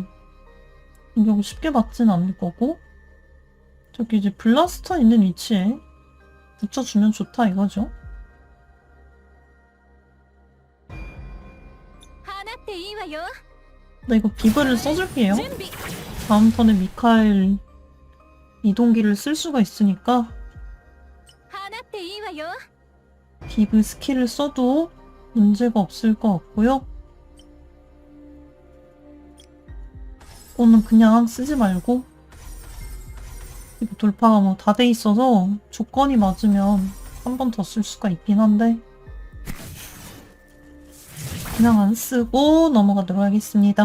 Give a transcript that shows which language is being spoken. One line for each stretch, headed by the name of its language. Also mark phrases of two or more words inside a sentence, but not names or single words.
Korean: 공격을 쉽게 받진 않을 거고 저기 이제 블라스터 있는 위치에 붙여주면 좋다 이거죠. 나 이거 비브를 써줄게요.
Japanese: 準備
Korean: 다음 턴에 미카엘 이동기를 쓸 수가 있으니까
Japanese: 放っていいわよ
Korean: 비브 스킬을 써도 문제가 없을 것 같고요. 이거는 그냥 쓰지 말고 이거 돌파가 뭐 다 돼 있어서 조건이 맞으면 한 번 더 쓸 수가 있긴 한데 그냥 안 쓰고 넘어가도록 하겠습니다.